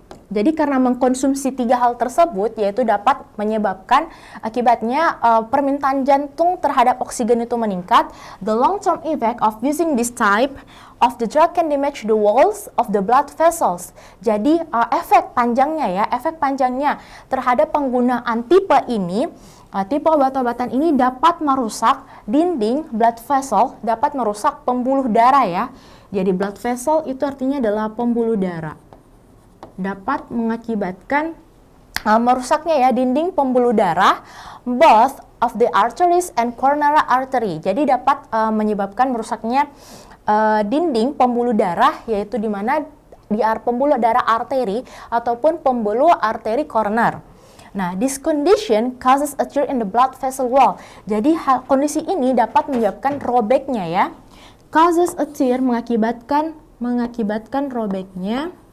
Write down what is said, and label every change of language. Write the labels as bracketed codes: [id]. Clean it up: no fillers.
[id] Jadi karena mengkonsumsi 3 hal tersebut, yaitu dapat menyebabkan akibatnya permintaan jantung terhadap oksigen itu meningkat. [en] The long-term effect of using this type of the drug can damage the walls of the blood vessels. [id] Jadi efek panjangnya terhadap penggunaan tipe ini, tipe obat-obatan ini dapat merusak dinding blood vessel, dapat merusak pembuluh darah ya. Jadi blood vessel itu artinya adalah pembuluh darah. Dapat mengakibatkan merusaknya ya dinding pembuluh darah, [en] both of the arteries and coronary artery. [id] Jadi dapat menyebabkan merusaknya dinding pembuluh darah, yaitu di mana di pembuluh darah arteri ataupun pembuluh arteri koroner. [en] Nah, this condition causes a tear in the blood vessel wall. [id] Jadi kondisi ini dapat menyebabkan robeknya ya. [en] Causes a tear [id] mengakibatkan robeknya